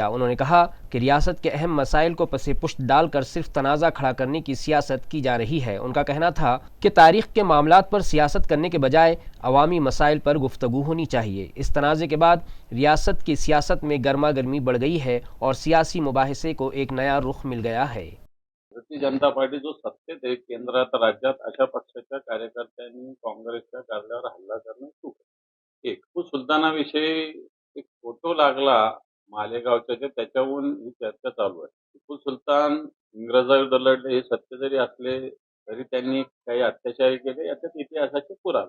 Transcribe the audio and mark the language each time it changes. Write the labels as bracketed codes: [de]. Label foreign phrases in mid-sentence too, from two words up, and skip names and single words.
[ur] انہوں نے کہا کہ ریاست کے اہم مسائل کو پس پشت ڈال کر صرف تنازع کھڑا کرنے کی سیاست کی جا رہی ہے۔ ان کا کہنا تھا کہ تاریخ کے معاملات پر سیاست کرنے کے بجائے عوامی مسائل پر گفتگو ہونی چاہیے۔ اس تنازع کے بعد ریاست کی سیاست میں گرما گرمی بڑھ گئی ہے اور سیاسی مباحثے کو ایک نیا رخ مل گیا ہے۔ [mr] भारतीय जनता पार्टी जो सत्तेत आहे केंद्रात राज्यात अशा पक्षाच्या कार्यकर्त्यांनी काँग्रेसच्या कार्यालयावर हल्ला करणं चूक आहे। टिपू सुलतानाविषयी एक फोटो लागला मालेगावच्या त्याच्याहून ही चर्चा चालू आहे। टिपू सुलतान इंग्रजाविरुद्ध लढले हे सत्य जरी असले तरी त्यांनी काही अत्याचार केले याच्यात इतिहासाचे पुरावे।